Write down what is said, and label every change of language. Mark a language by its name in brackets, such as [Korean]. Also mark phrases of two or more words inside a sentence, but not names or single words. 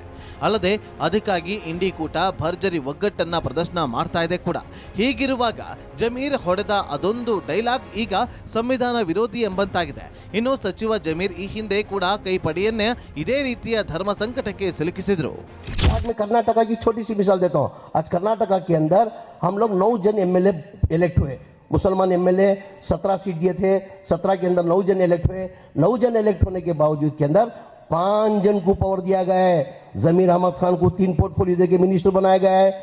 [Kannada] ಅಲ್ಲದೆ ಅದಕ್ಕಾಗಿ ಇಂಡಿ ಕೂಟ ಭರ್ಜರಿ ಒಗ್ಗಟ್ಟನ್ನ ಪ್ರದರ್ಶನ ಮಾಡ್ತಾ ಇದೆ ಕೂಡ. ಹೀಗಿರುವಾಗ ಜಮೀರ್ ಹೊಡೆದ ಅದೊಂದು ಡೈಲಾಗ್ ಈಗ ಸಂವಿಧಾನ ವಿರೋಧಿ ಎಂಬಂತಾಗಿದೆ. ಇನ್ನು ಸಚಿವ ಜಮೀರ್ ಈ ಹಿಂದೆ ಕೂಡ ಕೈಪಡೆಯನ್ನೇ ಇದೇ ರೀತಿಯ ಧರ್ಮ ಸಂಕಟಕ್ಕೆ ಸಿಲುಕಿಸಿದ್ರು. [Hindi] कर्नाटका की छोटी सी मिसाल देता हूँ. आज कर्नाटका के अंदर हम लोग 9 जन [English] MLA elect [Hindi] हुए. मुसलमान एमएलए 17 सीट दिए थे. 17 के अंदर 9 जन इलेक्ट हुए. 9 जन इलेक्ट होने के बावजूद के अंदर 5 जन को पावर दिया गया है. जमीर अहमद खान को 3 पोर्टफोलियो देके मिनिस्टर बनाया गया है.